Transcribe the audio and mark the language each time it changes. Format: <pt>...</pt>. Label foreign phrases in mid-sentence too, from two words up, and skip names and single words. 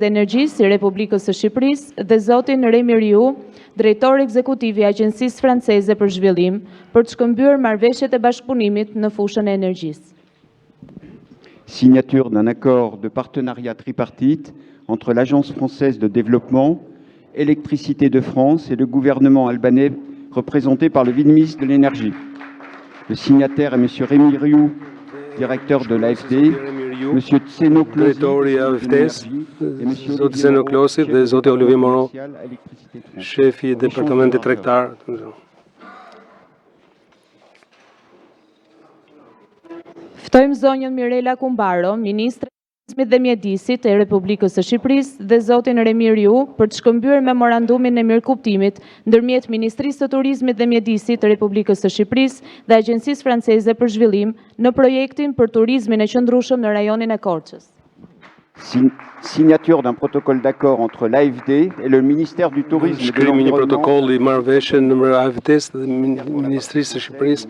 <sq>dhe energjisë i Republikës së Shqipërisë dhe zotin Remi Riu, drejtor ekzekutiv i Agjencisë Franceze për Zhvillim, për të shkëmbyer marrëveshjet e bashkëpunimit në fushën e energjisë.</sq> <fr>Signature d'un accord de partenariat tripartite entre l'Agence française de développement, Électricité de France et le gouvernement albanais représenté par le vice-ministre de l'Énergie. Le signataire est M. Remi Riu, directeur de l'AFD, M. Tseno</fr> <sq>Klosi dhe zoti Olivier Moreau, shefi i departamentit tregtar. Ftojmë zonjën Mirela Kumbaro, ministre e Turizmit dhe Mjedisit e Republikës së Shqipërisë dhe zotin Remi Riu për të shkëmbyer memorandumin e mirëkuptimit ndërmjet Ministrisë së Turizmit dhe Mjedisit të Republikës së Shqipërisë dhe Agjencisë Franceze për Zhvillim në projektin për turizmin e qëndrueshëm në rajonin e Korçës.</sq> <fr>Signature d'un protocole d'accord entre l'AFD et le ministère du Tourisme et de l'Environnement.</fr> <sq>Një</sq> <fr>l'Environnement.</fr> <sq>protokoll i marrëveshje në AFD-s dhe Ministrisë së Shqipërisë.</sq>